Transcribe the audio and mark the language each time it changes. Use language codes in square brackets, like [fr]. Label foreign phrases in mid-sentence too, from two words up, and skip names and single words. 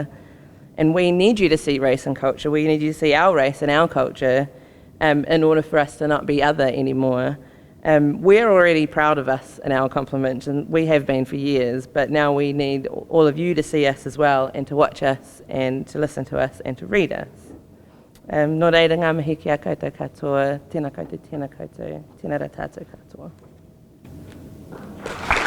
[en] And we need you to see race and culture. We need you to see our race and our culture in order for us to not be other anymore. We're already proud of us and our complement, and we have been for years, but now we need all of you to see us as well, and to watch us, and to listen to us, and to read us. [mi] Nō reira ngā mihi ki a koutou katoa, tēnā koutou, tēnā koutou, tēnā rā tātou katoa.